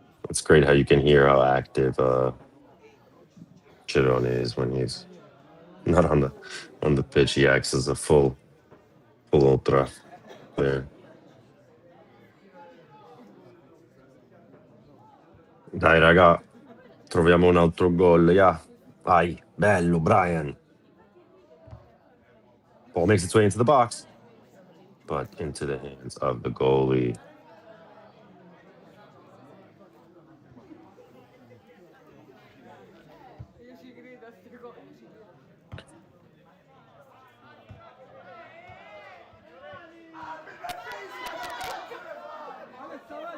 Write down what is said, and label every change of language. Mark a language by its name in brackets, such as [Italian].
[English] It's great how you can hear how active Girone is when he's not on the pitch. He acts as a full ultra player. [Italian] Dai raga, troviamo un altro gol. Yeah. Vai, bello Brian. [English] Ball makes its way into the box, but into the hands of the goalie. [Italian] Io ci credo a ste cose.